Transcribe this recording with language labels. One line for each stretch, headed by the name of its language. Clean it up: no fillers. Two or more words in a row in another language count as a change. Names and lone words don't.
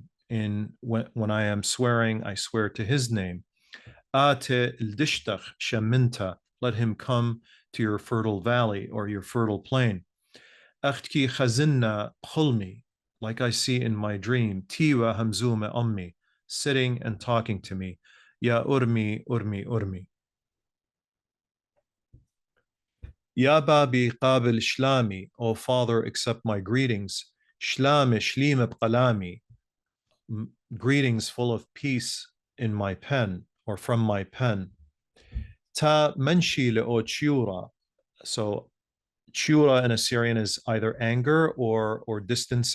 English: When I am swearing, I swear to his name.
Assyrian Neo-Aramaic: Ate Ldishtach Shaminta,
English: let him come to your fertile valley or your fertile plain.
Assyrian Neo-Aramaic: Achtki Chazinna Khulmi,
English: like I see in my dream,
Assyrian Neo-Aramaic: Tiwa Hamzume Ummi,
English: sitting and talking to me.
Assyrian Neo-Aramaic: Ya Urmi, Urmi, Urmi. Ya Babi Qabil Shlami,
English: O Father, accept my greetings.
Assyrian Neo-Aramaic: Shlame Shlime Bqalami,
English: greetings full of peace in my pen or from my pen.
Assyrian Neo-Aramaic: Ta menshi le'o chiura.
English: So chiura in Assyrian is either anger or distancing.